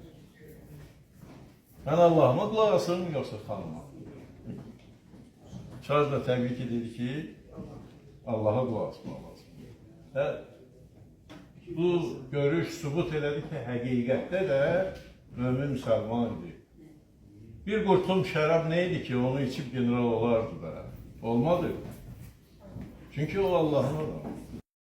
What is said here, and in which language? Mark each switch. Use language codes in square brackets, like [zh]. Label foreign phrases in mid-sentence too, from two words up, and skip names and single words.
[az] Mən Allah'ıma qulaq asırım, yoxsa xanıma? Çar da təbii ki dedi ki, Allah'a qulaq asmaq lazım. Və bu görüş sübut elədi ki, həqiqətdə də mömin müsəlman idi. Bir qurtum şərab neydi ki, onu içip general olardı da? Olmadı. Çünkü o Allah'ın adamı.